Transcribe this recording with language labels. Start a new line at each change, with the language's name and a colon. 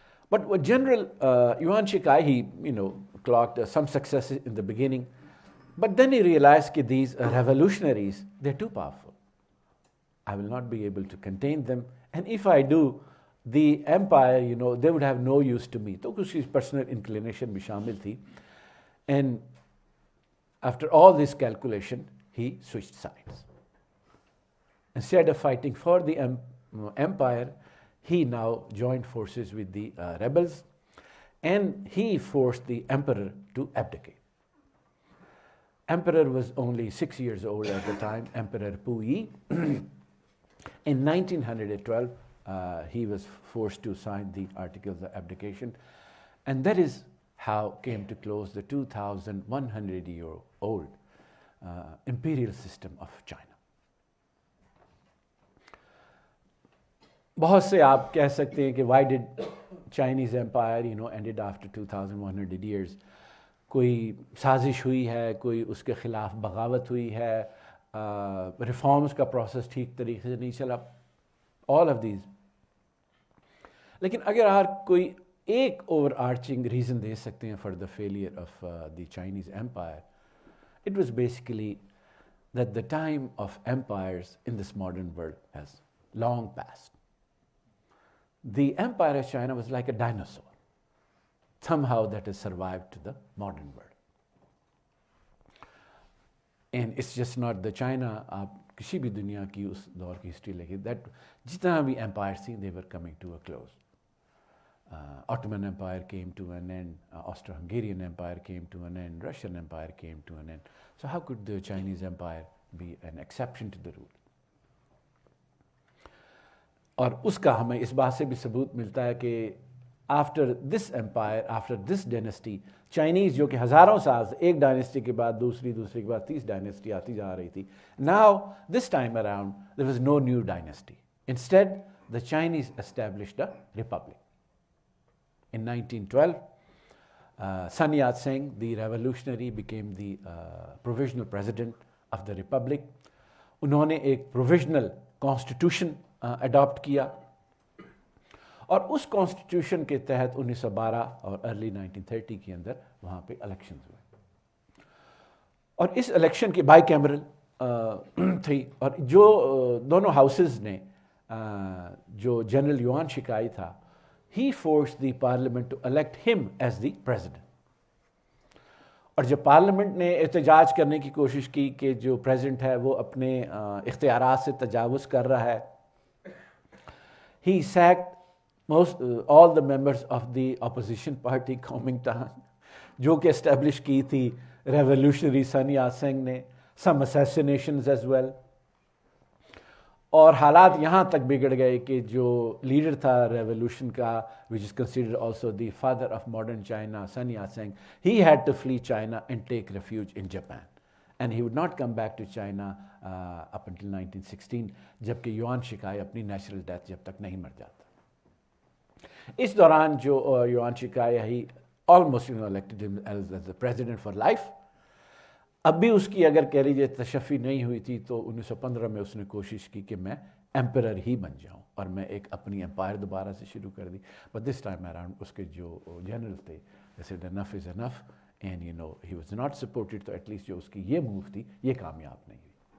English: But what General Yuan Shikai, he clocked some successes in the beginning, but then he realized that these revolutionaries, they're too powerful. I will not be able to contain them, and if I do, the empire, they would have no use to me.
Urdu: تو کچھ
English: personal inclination
Urdu: بھی شامل تھی.
English: And after all this calculation, he switched sides. Instead of fighting for the empire, he now joined forces with the rebels, and he forced the emperor to abdicate. Emperor was only 6 years old at the time, Emperor Puyi. In 1912, he was forced to sign the Articles of Abdication, and that is how came to close the 2,100-year-old imperial system of China.
Urdu: بہت سے آپ کہہ سکتے ہیں کہ
English: why did Chinese empire ended after 2,100 years.
Urdu: کوئی سازش ہوئی ہے, کوئی اس کے خلاف بغاوت ہوئی ہے, ریفارمز کا پروسیس ٹھیک طریقے سے نہیں چلا,
English: all of these.
Urdu: لیکن اگر آپ کوئی ایک
English: overarching reason
Urdu: دے سکتے ہیں
English: For the failure of the Chinese empire, it was basically that the time of empires in this modern world has long passed. The empire of China was like a dinosaur. Somehow that has survived to the modern world. And it's just not the China,
Urdu: آپ کسی بھی دنیا کی اس دور کی history لے کے,
English: that
Urdu: جتنا بھی
English: empires تھی, they were coming to a close. Ottoman Empire came to an end, Austro-Hungarian Empire came to an end, Russian Empire came to an end. So how could the Chinese Empire be an exception to the rule?
Urdu: اور اس کا ہمیں اس بات سے بھی ثبوت ملتا ہے کہ after this umpire, after this Dynasty, Chinese جو کہ ہزاروں سال سے ایک ڈائنسٹی کے بعد دوسری کے بعد تیس ڈائنسٹی آتی جا رہی تھی, now this time around
English: there was no new dynasty. Instead, the Chinese established a republic. In 1912, Sun Yat-sen, the revolutionary, became the provisional president of the republic.
Urdu: انہوں نے ایک
English: provisional constitution
Urdu: adopt کیا, اور اس constitution کے تحت 1912 اور early 1930 کے اندر وہاں پہ الیکشنز ہوئے, اور اس الیکشن کی بائی کیمرل تھی, اور جو دونوں ہاؤسز نے, جو جنرل یوان شکائی تھا,
English: he forced the parliament to elect him as the president.
Urdu: اور جب پارلیمنٹ نے احتجاج کرنے کی کوشش کی کہ جو پریزیڈنٹ ہے وہ اپنے اختیارات سے تجاوز کر رہا ہے,
English: he sacked all the members of the opposition party Kuomintang,
Urdu: جو کہ اسٹیبلش کی تھی ریولیوشنری سن یات سنگ نے,
English: some assassinations as well.
Urdu: اور حالات یہاں تک بگڑ گئے کہ جو لیڈر تھا ریولیوشن کا,
English: which is considered also the father of modern China,
Urdu: Sun Yat-sen,
English: he had to flee China and take refuge in Japan. And he would not come back to China up until 1916,
Urdu: جبکہ یوان شکائی اپنی natural death جب تک نہیں مر جاتا. اس دوران جو یوان شکائی,
English: he almost elected him as the president for life.
Urdu: اب بھی اس کی اگر کہہ لیجیے تشفی نہیں ہوئی تھی, تو 1915 میں اس نے کوشش کی کہ میں ایمپرر ہی بن جاؤں اور میں ایک اپنی امپائر دوبارہ سے شروع کر دی.
English: but this time around
Urdu: اس کے جو جنرل تھے,
English: they said enough is enough, and he was not supported, تو at least
Urdu: جو اس کی یہ موو تھی یہ کامیاب نہیں ہوئی.